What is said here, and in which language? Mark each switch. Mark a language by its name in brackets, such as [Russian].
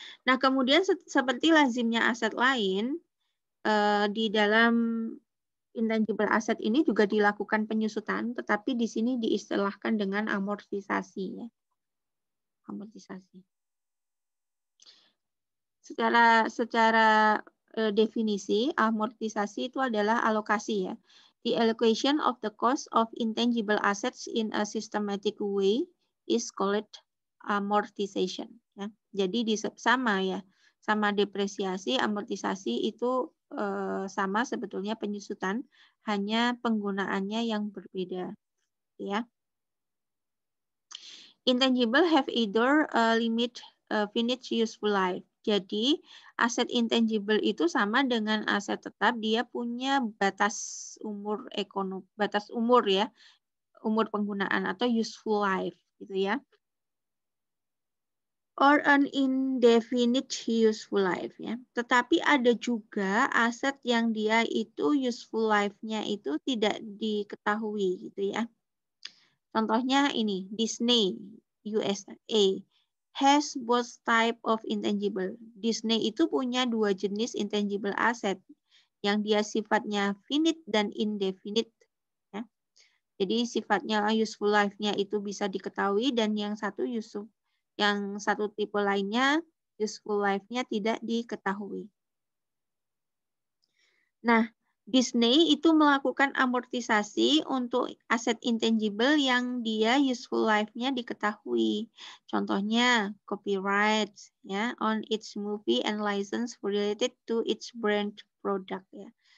[Indonesian] Nah, kemudian seperti lazimnya aset lain di dalam intangible asset ini juga dilakukan penyusutan, tetapi di sini diistilahkan dengan amortisasi ya. Amortisasi. Secara definisi, amortisasi itu adalah alokasi ya. [English] The allocation of the cost of intangible assets in a systematic way is called amortization. [Indonesian] Ya. Jadi sama depresiasi, amortisasi itu sama sebetulnya penyusutan, hanya penggunaannya yang berbeda. Ya. [English] Intangible have either limit finite useful life. [Indonesian] Jadi aset intangible itu sama dengan aset tetap, dia punya batas umur ya, umur penggunaan atau useful life gitu ya. [English] Or an indefinite useful life [Indonesian] ya. Tetapi ada juga aset yang dia itu useful life-nya itu tidak diketahui gitu ya. Contohnya ini, [English] Disney USA has both type of intangible. [Indonesian] Disney itu punya 2 jenis intangible asset yang dia sifatnya finite dan indefinite. Ya. Jadi sifatnya useful life-nya itu bisa diketahui dan yang satu tipe lainnya useful life-nya tidak diketahui. Nah, Disney itu melakukan amortisasi untuk aset intangible yang dia useful life-nya diketahui. Contohnya [English] copyright ya on its movie and license related to its brand product ya.